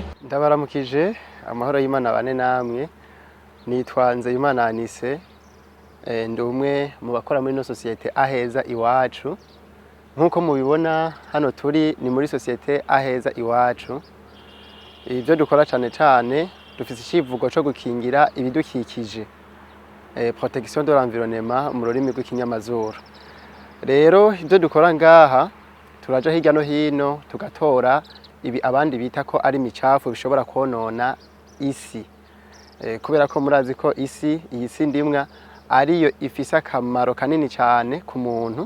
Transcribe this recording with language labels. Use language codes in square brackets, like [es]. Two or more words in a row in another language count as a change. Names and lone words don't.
[rn] Ndabaramukije amahoro y'Imana bane namwe nitwa Nzeyimana Anise ndi umwe mu bakora muri no societe Aheza Iwacu nkuko mubibona hano turi ni muri societe Aheza Iwacu ibyo dukora cyane dufite ikivugo cyo gukingira ibidukikije [fr] protection de l'environnement [rn] mu rurimi rw'ikinyamazuru. Rero ibyo dukora ngaha turaja hirya no hino tugatora ibi abandi bita ko ari micafu bishobora konona isi kubera ko murazi ko iyi si ndimwa ariyo ifise akamaro kanini cyane ku muntu.